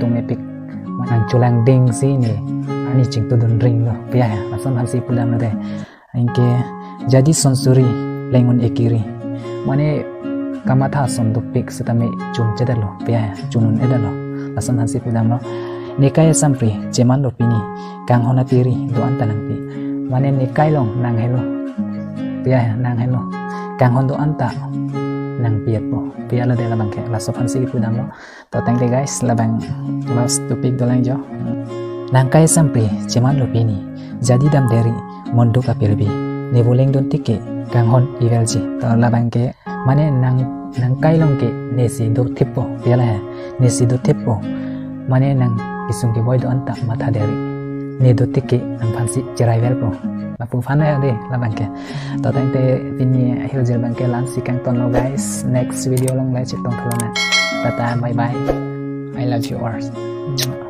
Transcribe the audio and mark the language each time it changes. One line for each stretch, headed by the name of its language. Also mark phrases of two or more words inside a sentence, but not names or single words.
Karbi: tum epic manang cholang ding si ne arni ching tudun ring lo pia ason hansi pulam de ingke jadi sonsuri lengun ekiri mane kamatha sonduk pik setame chum chedalo pia chunun edalo lasan hansi pudam lo nekaya sampri ceman lo pini kang hona tiri do antanang pi mane nekai long nang helo pia nang helo kang hon do anta nang piat po pia la de la bangke la so hansi pudam lo to
English: thank you guys
Karbi: la bang
English: last topik
Karbi: do lang jo nang kaya sampri ceman lo pini jadi dam dari mondo kapirbi ne boleng don tike kang hon ivelji to labang ke mane nang kailong ke nesi do tipo piala nesi do tipo mane nang isung ke boy do anta matha dari ne do tike nang phansi cerai velpo la pu phana de labang ke to tang te pini hiljer bang ke lan si kang ton lo guys
English: next video
Karbi: long lai chitong tholana
English: tata bye bye I love you all.